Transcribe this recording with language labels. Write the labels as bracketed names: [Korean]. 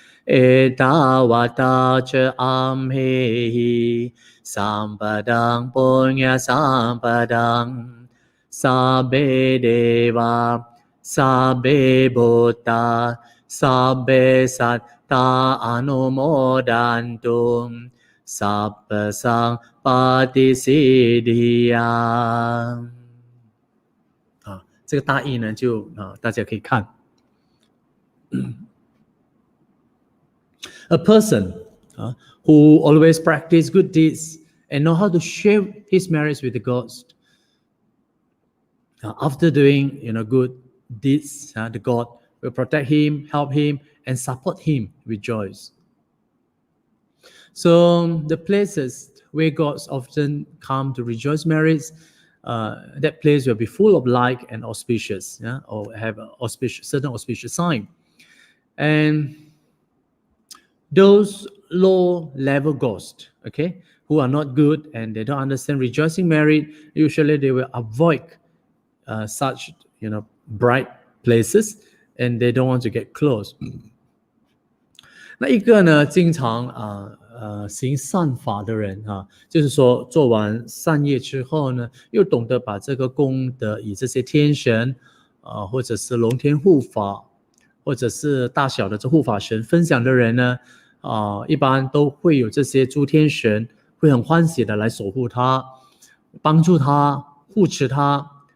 [Pali] Etawata cha amhehi sampadang punya sampadang sabbe deva sabbe buddha sabbe satta anumodantum Sabba sang pati siddhiyam。 [Chinese] 这个大意呢，就大家可以看。 [English] A person who always practice good deeds and know how to share his merits with the gods. After doing good deeds, the God will protect him, help him, and support him with joys. So the places where gods often come to rejoice merits, that place will be full of light and auspicious, or have certain auspicious sign. And those low-level ghosts, who are not good and they don't understand rejoicing merit, usually they will avoid such, bright places, and they don't want to get close. [Chinese] 那一个呢，经常行善法的人就是说做完善业之后呢，又懂得把这个功德以这些天神或者是龙天护法，或者是大小的这护法神分享的人呢，一般都会有这些诸天神会很欢喜的来守护他，帮助他，护持他。